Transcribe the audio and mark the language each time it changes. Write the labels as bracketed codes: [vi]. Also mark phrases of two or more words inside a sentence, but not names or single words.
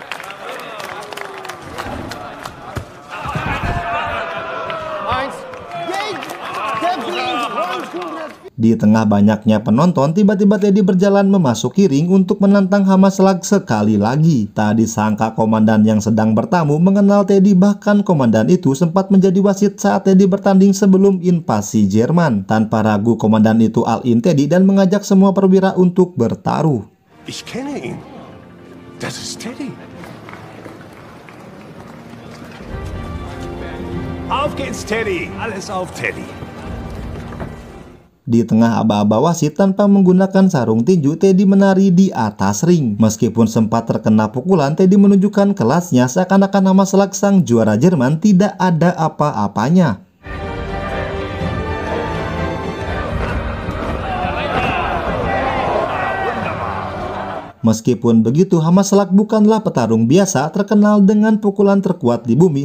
[id] Di tengah banyaknya penonton, tiba-tiba Teddy berjalan memasuki ring untuk menantang Hamaslak sekali lagi. Tak disangka komandan yang sedang bertamu mengenal Teddy, bahkan komandan itu sempat menjadi wasit saat Teddy bertanding sebelum invasi Jerman. Tanpa ragu, komandan itu all-in Teddy dan mengajak semua perwira untuk bertaruh. [de] Ich kenne ihn. Das ist Teddy. Auf geht's, Teddy. Alles auf Teddy. [id] Di tengah aba-aba wasit tanpa menggunakan sarung tinju, Teddy menari di atas ring. Meskipun sempat terkena pukulan, Teddy menunjukkan kelasnya seakan-akan Hamaslak sang juara Jerman tidak ada apa-apanya. Meskipun begitu, Hamaslak bukanlah petarung biasa terkenal dengan pukulan terkuat di bumi.